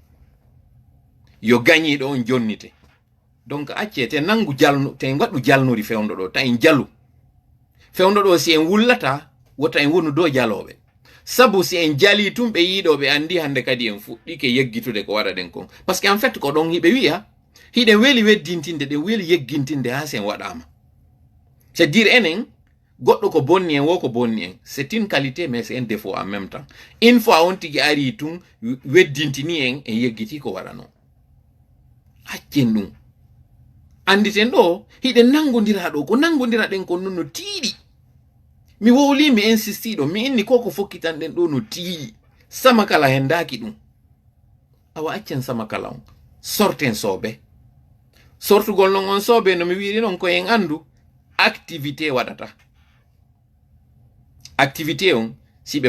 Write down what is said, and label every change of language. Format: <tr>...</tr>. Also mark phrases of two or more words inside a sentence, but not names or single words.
<ff>yo gañiɗo on jonnite donc acce te nangu jalnu te waɗu jalnuri fewndo ɗo ta en jalu fewndo ɗo si en wullata wota en wonu dow jaloɓe sabu si en jali tum ɓe yiɗoɓe andi hande kadi en fuɗɗike yeggitude ko waɗa ɗen kon</ff> <fr>par ce que en fait</fr> <ff>ko ɗon hiɓe wiya hiɗen weeli weddintinde ɗen weeli yeggintinde ha sen waɗama</ff> <fr>c'est dire</fr> <ff>enen goɗɗo ko bonni en wo ko bonni en</ff> <fr>c'est une qualité mais c'est un défaut en même temps une fois</fr> <ff>on tigi ari tun weddintini en yeggiti ko waɗano haccen ɗum anditen ɗo hiɗen nangodira ɗo ko nangodira ɗen kon non no tiiɗi mi wowli mi insistiɗo mi inni ko fokkitan ɗen ɗo no tiiɗi sama kala hendaki ɗum awa accen sama kala on sorten soɓe sortugol non on sobe no mi wiri non ko en andu activité wadata activité on si be</ff>